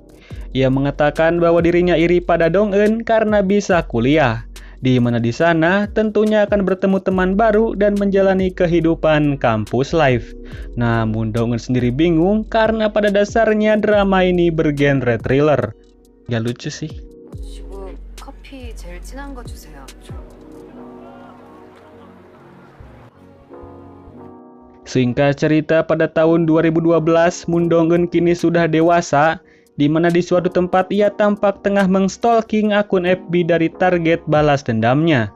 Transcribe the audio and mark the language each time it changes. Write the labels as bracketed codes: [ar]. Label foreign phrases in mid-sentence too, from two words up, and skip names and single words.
[id] Ia mengatakan bahwa dirinya iri pada Dong-eun karena bisa kuliah, di mana di sana tentunya akan bertemu teman baru dan menjalani kehidupan kampus life. Namun Dong-eun sendiri bingung karena pada dasarnya drama ini bergenre thriller. Gak lucu sih. [ko] 커피 제일 진한 거 주세요. [id] Singkat cerita, pada tahun 2012, Moon Dong-eun kini sudah dewasa, di mana di suatu tempat ia tampak tengah mengstalking akun FB dari target balas dendamnya.